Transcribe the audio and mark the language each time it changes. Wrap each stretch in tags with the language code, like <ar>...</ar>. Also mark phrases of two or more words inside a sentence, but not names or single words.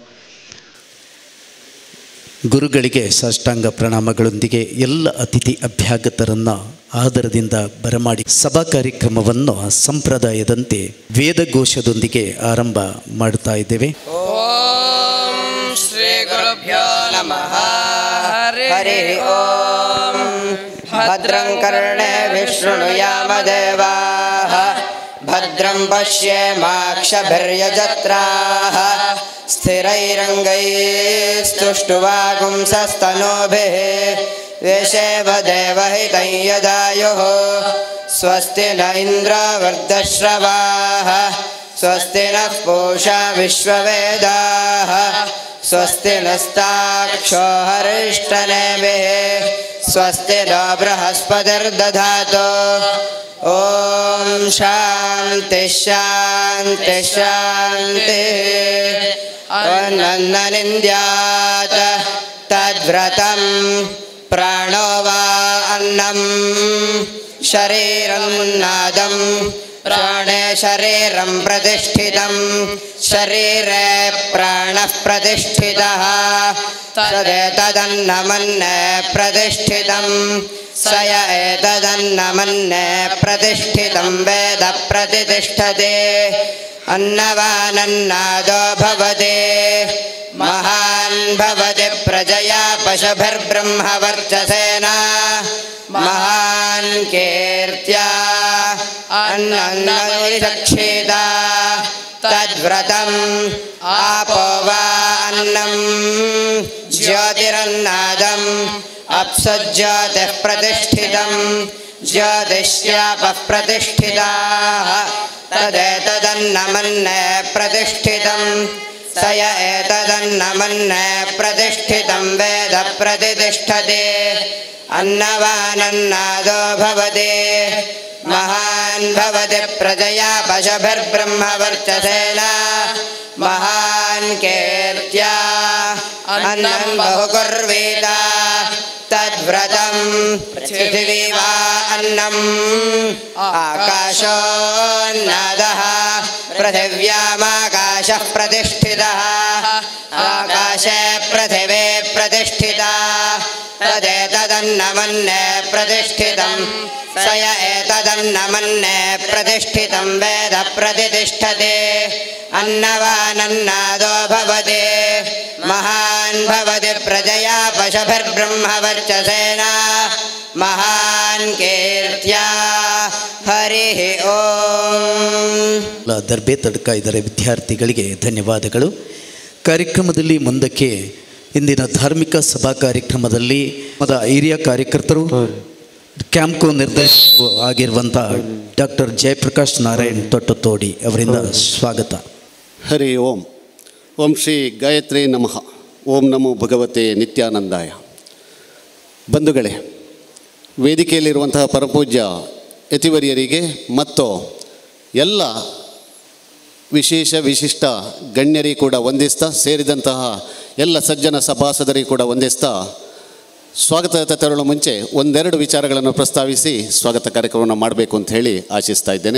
<kn>ಗುರುಗಳಿಗೆ ಸಾಷ್ಟಾಂಗ ಪ್ರಣಾಮಗಳೊಂದಿಗೆ ಎಲ್ಲ ಅತಿಥಿ ಅಭ್ಯಾಗತರನ್ನು ಆದರದಿಂದ ಬರಮಾಡಿ ಸಭಾ ಕಾರ್ಯಕ್ರಮವನ್ನು ಸಂಪ್ರದಾಯದಂತೆ ವೇದಘೋಷದೊಂದಿಗೆ ಆರಂಭ ಮಾಡುತ್ತಾ ಇದ್ದೇವೆ.</kn> <sa>ಓಂ ಶ್ರೀ ಗುರುಭ್ಯೋ ನಮಃ. ಹರಿ ಓಂ. ಭದ್ರಂ ಕರ್ಣೇಭಿಃ ಶೃಣುಯಾಮ ದೇವಾಃ, ಭದ್ರಂ ಪಶ್ಯೇಮಾಕ್ಷಭಿರ್ಯಜತ್ರಾಃ, ಸ್ಥಿರೈರಂಗೈಸ್ತುಷ್ಟುವಾಗುಂಸಸ್ತನೂಭಿಃ, ಯಶೇವ ದೇವಹಿತಂ ಯದಾಯುಃ. ಸ್ವಸ್ತಿ ನ ಇಂದ್ರ ವೃದ್ಧಶ್ರವಾಃ, ಸ್ವಸ್ತಿ ನಃ ಪೂಷಾ ವಿಶ್ವವೇದಾಃ, ಸ್ವಸ್ತಿ ನಸ್ತಾಕ್ಷೋ ಹರಿಷ್ಠನೇಮಿಃ, ಸ್ವಸ್ತಿ ನ ಬೃಹಸ್ಪತಿರ್ದಧಾತು. ಓಂ ಶಾಂತಿ ಶಾಂತಿ ಶಾಂತಿ. ಅನ್ನನಿಂದ್ಯಾತ್ ತದ್ವ್ರತಂ ಪ್ರಾಣೋ ವಾ ಅನ್ನಂ, ಶರೀರಂ ನಾದಂ ಪ್ರಾಣೇ ಶರೀರಂ ಪ್ರತಿಷ್ಠಿತಂ, ಶರೀರೇ ಪ್ರಾಣಃ ಪ್ರತಿಷ್ಠಿತಃ. ತದೇತದನ್ನಮನ್ನೇ ಪ್ರತಿಷ್ಠಿತಂ, ಸ ಯ ಏತದನ್ನಮನ್ನೇ ಪ್ರತಿಷ್ಠಿತಂ ವೇದ ಪ್ರತಿಷ್ಠತೆ. ಅನ್ನವಾನನ್ನಾದೋ ಭವತಿ, ಮಹಾನ್ ಭವತಿ ಪ್ರಜಯಾ ಪಶುಭಿರ್ಬ್ರಹ್ಮವರ್ಚಸೇನ, ಮಹಾನ್ ಕೀರ್ತ್ಯಾ ಅನ್ನನ್ನನುರಿರಕ್ಷಿತ. ತದ್ವ್ರತಂ ಆಪೋ ವಾ ಅನ್ನಂ, ಜ್ಯೋತಿರನ್ನಾದಂ ಅಪ್ಸುಜ್ಯೋತಿಃ ಪ್ರತಿಷ್ಠಿತಂ, ಜ್ಯೋತಿಷ್ಯಾಪಃ ಪ್ರತಿಷ್ಠಿತಾಃ. ತದೇತದನ್ನಮನ್ನೇ ಪ್ರತಿಷ್ಠಿತಂ, ಸ ಯ ಏತದನ್ನಮನ್ನೇ ಪ್ರತಿಷ್ಠಿತಂ ವೇದ ಪ್ರತಿಷ್ಠತೆ. ಅನ್ನವಾನನ್ನಾದೋ ಭವತಿ, ಮಹಾನ್ ಭವತಿ ಪ್ರಜಯಾ ಪಶುಭಿರ್ಬ್ರಹ್ಮವರ್ಚಸೇನ, ಮಹಾನ್ ಕೀರ್ತ್ಯಾ ಅನ್ನಂ ಬಹುಕುರ್ವೀತ. ತದ್ವ್ರತಂ ಪೃಥಿವೀ ವಾ ಅನ್ನಂ, ಆಕಾಶೋನ್ನದಃ पृथिव्यामाकाशः प्रतिष्ठितः आकाशे पृथिवी प्रतिष्ठिता तदेतदन्नमन्ये प्रतिष्ठितं स य एतदन्नमन्ये प्रतिष्ठितं वेद प्रतिष्ठते अन्नवानन्नादो भवति महान् भवति प्रजया पशुभिर्ब्रह्मवर्चसेन महान् कीर्त्या हरिः ಓಂ.</sa> <kn>ದರ್ಬೆ ತಡ್ಕ ಇದರ ವಿದ್ಯಾರ್ಥಿಗಳಿಗೆ ಧನ್ಯವಾದಗಳು. ಕಾರ್ಯಕ್ರಮದಲ್ಲಿ ಮುಂದಕ್ಕೆ ಇಂದಿನ ಧಾರ್ಮಿಕ ಸಭಾ ಕಾರ್ಯಕ್ರಮದಲ್ಲಿ ಹಿರಿಯ ಕಾರ್ಯಕರ್ತರು ಕ್ಯಾಂಪ್ಕೋ ನಿರ್ದೇಶಕರು ಆಗಿರುವಂಥ ಡಾಕ್ಟರ್ ಜಯಪ್ರಕಾಶ್ ನಾರಾಯಣ್ ತೊಟ್ಟತೋಡಿ ಅವರಿಂದ ಸ್ವಾಗತ.</kn> <sa>ಹರಿ ಓಂ. ಓಂ ಶ್ರೀ ಗಾಯತ್ರಿ ನಮಃ. ಓಂ ನಮೋ ಭಗವತೆ ನಿತ್ಯಾನಂದಾಯ.</sa> <kn>ಬಂಧುಗಳೇ, ವೇದಿಕೆಯಲ್ಲಿರುವಂತಹ ಪರಪೂಜ್ಯ ಯತಿವರಿಯರಿಗೆ ಮತ್ತು ಎಲ್ಲ ವಿಶಿಷ್ಟ ಗಣ್ಯರಿಗೆ ಕೂಡ ವಂದಿಸ್ತಾ, ಸೇರಿದಂತಹ ಎಲ್ಲ ಸಜ್ಜನ ಸಭಾಸದರಿಗೆ ಕೂಡ ವಂದಿಸ್ತಾ, ಸ್ವಾಗತ ತೆರಳೋ ಮುಂಚೆ ಒಂದೆರಡು ವಿಚಾರಗಳನ್ನು ಪ್ರಸ್ತಾವಿಸಿ ಸ್ವಾಗತ ಕಾರ್ಯಕ್ರಮವನ್ನು ಮಾಡಬೇಕು ಅಂತ ಹೇಳಿ ಆಶಿಸ್ತಾ ಇದ್ದೇನೆ.</kn>